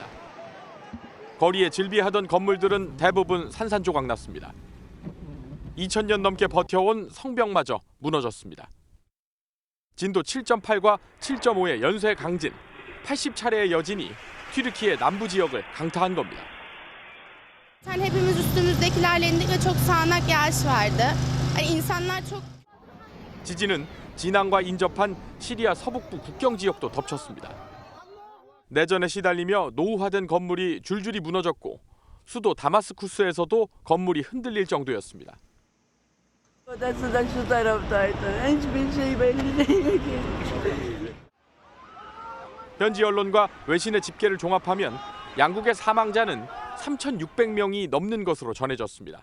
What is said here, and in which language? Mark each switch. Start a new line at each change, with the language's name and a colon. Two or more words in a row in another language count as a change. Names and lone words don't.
Korean: 거리에 질비하던 건물들은 대부분 산산조각 났습니다. 2000년 넘게 버텨온 성벽마저 무너졌습니다. 진도 7.8과 7.5의 연쇄 강진, 80차례의 여진이 튀르키예 남부 지역을 강타한 겁니다.
Turkish: Hepimiz üstümüzdekilerle indik ve çok sağanak yağış vardı. İnsanlar çok
Korean: 지진은 진앙과 인접한 시리아 서북부 국경 지역도 덮쳤습니다. 내전에 시달리며 노후화된 건물이 줄줄이 무너졌고 수도 다마스쿠스에서도 건물이 흔들릴 정도였습니다. 현지 언론과 외신의 집계를 종합하면 양국의 사망자는 3,600명이 넘는 것으로 전해졌습니다.